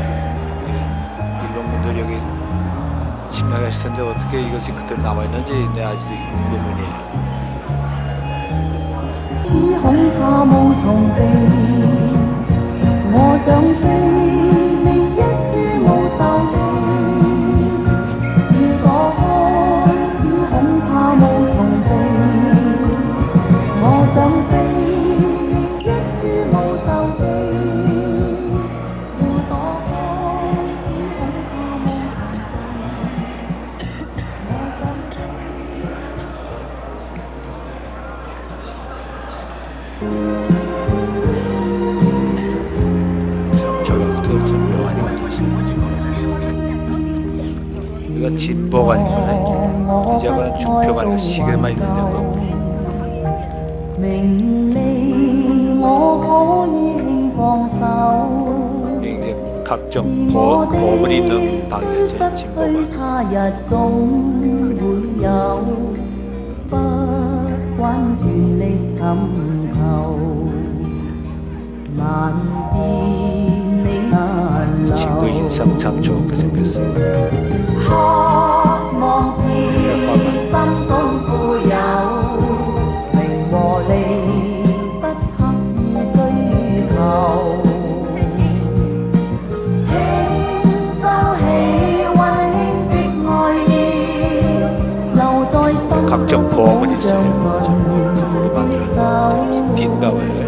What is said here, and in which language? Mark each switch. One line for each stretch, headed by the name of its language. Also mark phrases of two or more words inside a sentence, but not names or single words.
Korean: 일본 분들 여기 침략했을 텐데 어떻게 이것이 그대로 남아 있는지 내 아직 의문이에요.
Cantonese: 只恐怕無從避，我想飛，覓一處無愁地，要躲開，只恐怕無從避，我想飛，覓一處無愁地，要躲開，只恐怕無從避，我想飛。
Korean: 저것도 좀 묘하게 만들었어요. 이거 진보가 아니구나. 이제 그는 중표가 아니고 시계만 있는 데고.
Cantonese: 名利我可以輕放手，
Korean: 이게 이제 각종 보물이 있는 방이었죠.
Cantonese: 對
Korean: 진보가.
Cantonese: 他日總會有，不關全力尋求，難辨你難留。
Korean: 친구 인상 참 좋게 생겼어.
Cantonese: 渴望是心中富有，名和利不刻意追求，請收起溫馨的愛意，留在心
Korean: 각종
Cantonese: 中
Korean: 보물이
Cantonese: 像
Korean: 있어요.
Cantonese: 神
Korean: 우리 만들었는데 딘가 봐요.